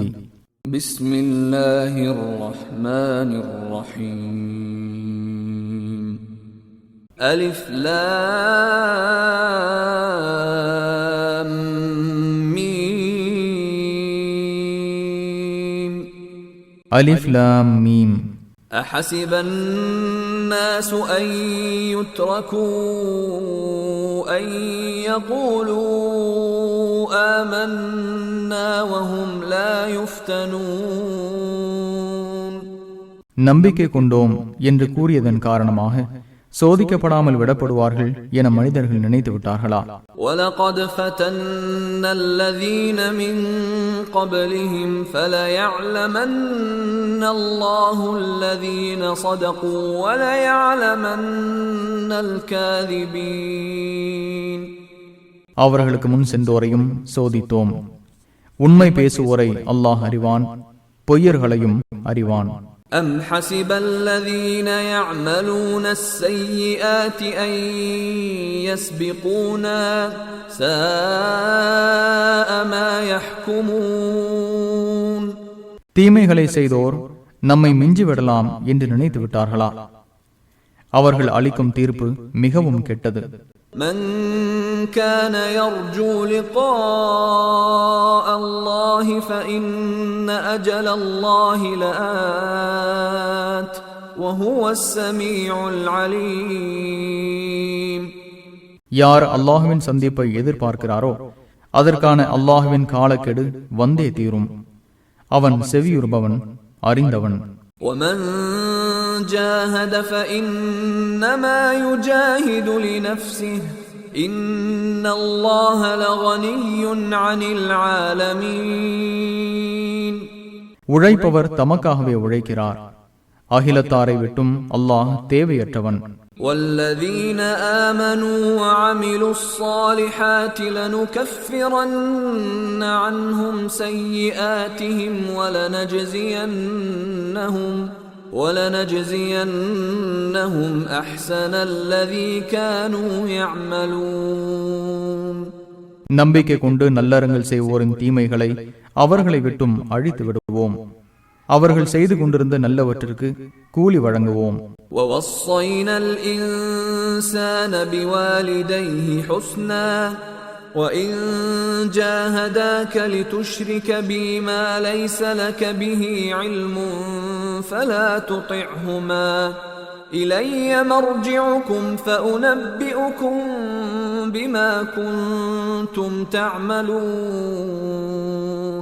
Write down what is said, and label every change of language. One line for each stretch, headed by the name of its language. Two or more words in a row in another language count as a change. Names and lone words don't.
Arabic: بسم الله الرحمن الرحيم. ألف لام ميم. ألف لام ميم. أحسب الناس أن يتركوا أن يقولوا آمنا وهم لا يفتنون.
Tamil: நம்பிக்கை கொண்டோம் என்று கூறியதன் காரணமாக சோதிக்கப்படாமல் விடப்படுவார்கள் என மனிதர்கள் நினைத்து விட்டார்களா?
Arabic: وَلَقَدْ فَتَنَّا الَّذِينَ مِنْ قَبْلِهِمْ فَلَيَعْلَمَنَّ اللَّهُ الَّذِينَ صَدَقُوا وَلَيَعْلَمَنَّ الْكَاذِبِينَ.
Tamil: அவர்களுக்கு முன் சென்றோரையும் சோதித்தோம். உண்மை பேசுவோரை அல்லாஹ் அறிவான், பொய்யர்களையும் அறிவான்.
Arabic: أَمْ حَسِبَ الَّذِينَ يَعْمَلُونَ السَّيِّئَاتِ أَنْ يَسْبِقُونَا سَاءَ مَا يَحْكُمُونَ.
Tamil: தீமைகளை செய்தோர் நம்மை மிஞ்சிவிடலாம் என்று நினைத்து விட்டார்களா? அவர்கள் அளிக்கும் தீர்ப்பு மிகவும் கெட்டது.
Arabic: من كان يرجو لقاء الله فإن أجل الله لآت وهو السميع العليم.
Tamil: யார் அல்லாஹ்வின் சந்திப்பை எதிர்பார்க்கிறாரோ அதற்கான அல்லாஹ்வின் காலக்கெடு வந்தே தீரும். அவன் செவியுறுபவன், அறிந்தவன்.
Arabic: ومن جاهد فإنما يجاهد لنفسه إن الله لغني عن العالمين.
Tamil: உழைப்பவர் தமக்காகவே உழைக்கிறார், அகிலத்தாரை விட்டும் அல்லாஹ் தேவையற்றவன்.
Arabic: والذين آمنوا وعملوا الصالحات لنكفرن عنهم سيئاتهم ولنجزينهم أحسن الذي كانوا يعملون.
Tamil: நம்பிக்கை கொண்டு நல்லறங்கள் செய்வோரின் தீமைகளை அவர்களை விட்டும் அழித்து விடுவோம். அவர்கள் செய்து கொண்டிருந்த நல்லவற்றிற்கு கூலி வழங்குவோம்.
Arabic: وَوَصَّيْنَا الْإِنسَانَ بِوَالِدَيْهِ حُسْنًا وَإِنْ جَاهَدَاكَ لِتُشْرِكَ بِي مَا لَيْسَ لَكَ بِهِ عِلْمٌ فَلَا تُطِعْهُمَا إِلَيَّ مَرْجِعُكُمْ فَأُنَبِّئُكُمْ بِمَا كُنْتُمْ تَعْمَلُونَ.